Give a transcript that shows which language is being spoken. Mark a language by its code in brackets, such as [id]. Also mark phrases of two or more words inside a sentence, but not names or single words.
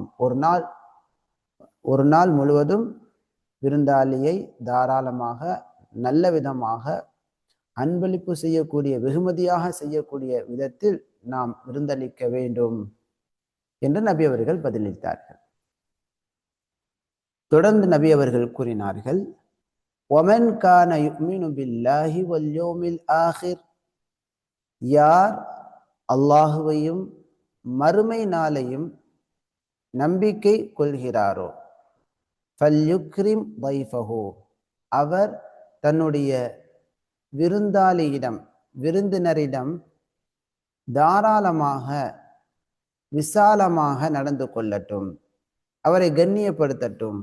[ta] ஒரு நாள் முழுவதும் விருந்தாளியை தாராளமாக நல்ல விதமாக அன்பளிப்பு செய்யக்கூடிய, வெகுமதியாக செய்யக்கூடிய விதத்தில் நாம் விருந்தளிக்க வேண்டும் என்று நபி அவர்கள் பதிலளித்தார்கள். தொடர்ந்து நபி அவர்கள் கூறினார்கள், [ar] وَمَنْ كَانَ يُؤْمِنُ بِاللَّهِ وَالْيَوْمِ الْآخِرِ [ta] யார் அல்லாஹுவையும் மறுமை நாளையும் நம்பிக்கை கொள்கிறாரோ [ar] فليكرم ضيفه [ta] அவர் தன்னுடைய விருந்தினரிடம் தாராளமாக விசாலமாக நடந்து கொள்ளட்டும், அவரை கண்ணியப்படுத்தட்டும்.